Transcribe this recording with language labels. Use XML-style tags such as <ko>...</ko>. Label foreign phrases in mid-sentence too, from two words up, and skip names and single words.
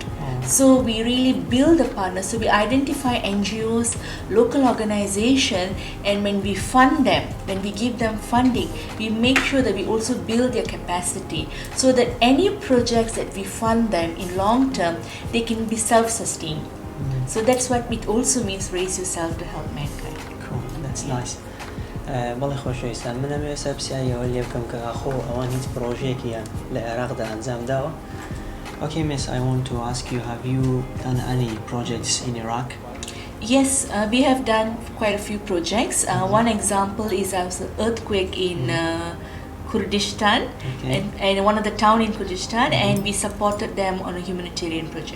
<en>So we really build the partners. So we identify NGOs, local organizations, and when we fund them, when we give them funding, we make sure that we also build their capacity so that any projects that we fund them in long term, they can be self-sustained. So that's what it also means, raise yourself to help mankind. Cool, that's nice.</en> <ckb>بەڵێ خۆشەویستان منەم ێستا پرسیاریەوە لێ بکەم کە ئاخۆ ئەوان هیچ پرۆژەیەکیان لە عێراقدا ئەنجام داوە.</ckb> <en>Okay, miss, I want to ask you, have you done any projects in Iraq? Yes, we have done quite a few projects. One example is an earthquake in Kurdistan, and one of the town in Kurdistan, and we supported them on a humanitarian project.</en>